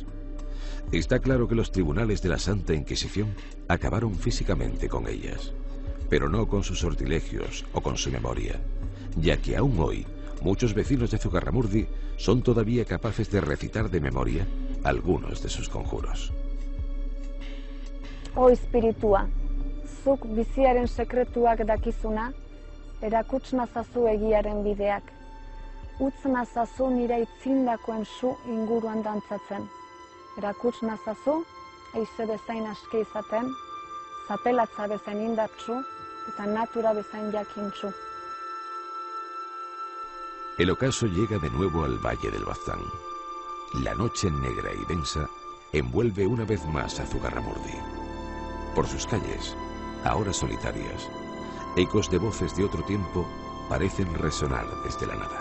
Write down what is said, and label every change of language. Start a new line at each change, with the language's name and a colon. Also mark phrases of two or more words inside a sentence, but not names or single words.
Spanish: Está claro que los tribunales de la Santa Inquisición acabaron físicamente con ellas, pero no con sus sortilegios o con su memoria, ya que aún hoy muchos vecinos de Zugarramurdi son todavía capaces de recitar de memoria algunos de sus conjuros.
Basque: O espiritua, zuk biziaren sekretuak dakizuna, erakuts nazazu egiaren bideak. Utz nazazu nire itzindakoen su inguruan dantzatzen. Erakuts nazazu, eize bezain aske izaten, zapelatza bezain indartsu eta natura bezain jakintsu.
Spanish: El ocaso llega de nuevo al Valle del Baztán. La noche negra y densa envuelve una vez más a Zugarramurdi. Por sus calles, ahora solitarias, ecos de voces de otro tiempo parecen resonar desde la nada.